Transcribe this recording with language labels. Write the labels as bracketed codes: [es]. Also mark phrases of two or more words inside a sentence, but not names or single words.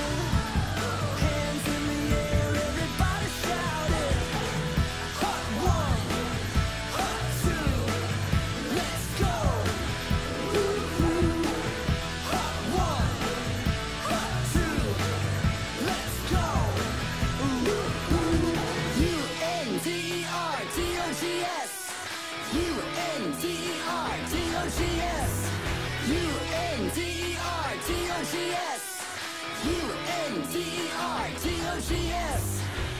[en] Hands in the air, everybody shout it. Hot one, hot two, let's go. Hot one, hot two, let's go. U-N-D-E-R-D-O-G-S. U-N-D-E-R-D-O-G-S. U-N-D-E-R-D-O-G-S. U-N-D-E-R-D-O-G-S.